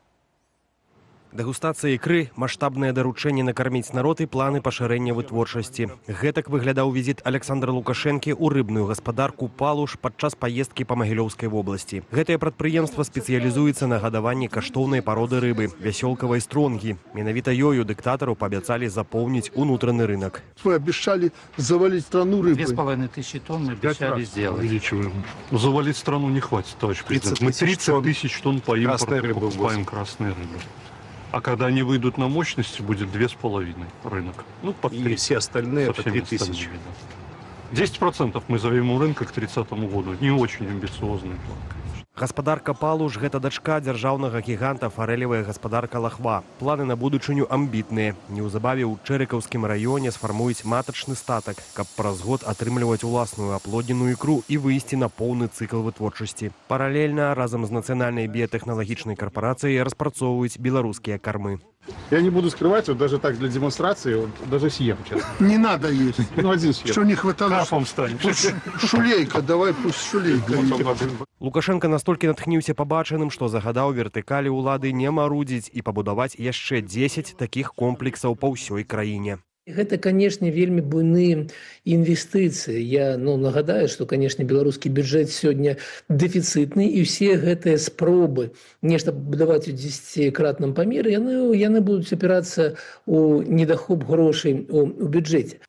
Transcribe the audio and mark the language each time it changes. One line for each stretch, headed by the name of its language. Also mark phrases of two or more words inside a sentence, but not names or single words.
Belarusian: Дэгустацыя ікры, маштабнае даручэнне накарміць народ і планы пашырэння вытворчасці. Гэтак выглядаў візіт Александра Лукашэнкі ў рыбную гаспадарку «Палуш» падчас паездкі па Магілёўскай вобласці. Гэтае прадпрыемства спецыялізуецца на гадаванні каштоўнай пароды рыбы – вясёлкавай стронгі. Менавіта ёю дыктатару паабяцалі запоўніць унутраны рынок.
Russian: Вы обещали завалить страну рыбой. 2500 тонн мы обещали сделать. Увеличиваем. Завалить страну не хватит, товарищ президент. Мы 30 тысяч тонн по импорту покупаем красной рыбы. А когда они выйдут на мощности, будет 2,5 рынок. Ну, под 3. И все остальные по 3000. 10% мы займем рынка к 30 году. Не очень амбициозный план, конечно.
Belarusian: Гаспадарка «Палуш» – гэта дачка дзяржаўнага гіганта фарэлевая гаспадарка «Лахва». Планы на будучыню амбітныя. Неўзабаве ў Чэрыкаўскім раёне сфармуюць матачны статак, каб праз год атрымліваць уласную аплодненую ікру і выйсці на поўны цыкл вытворчасці. Паралельна разам з нацыянальнай біятэхналагічнай карпорацыяй распрацоўваюць беларускія кармы.
Russian: Я не буду скрывать, вот даже так для демонстрации, вот даже съем, честно. Не надо есть. Ну, один съем. Что не хватало? Карпом станешь. Шулейка, давай пусть шулейка.
Belarusian: Лукашенко настолькі натхніўся пабачаным, што загадаў вертыкалі ўлады не марудзіць і пабудаваць яшчэ 10 такіх комплексаў па ўсёй краіне. Гэта, канешне, вельмі буйныя інвестыцыі. Я нагадаю, што, канешне, беларускі бюджэт сёння дэфіцытны, і ўсе гэтыя спробы нешта будаваць у 10-кратным памеры, яны будуць апірацца ў недахоп грошай у бюджэце.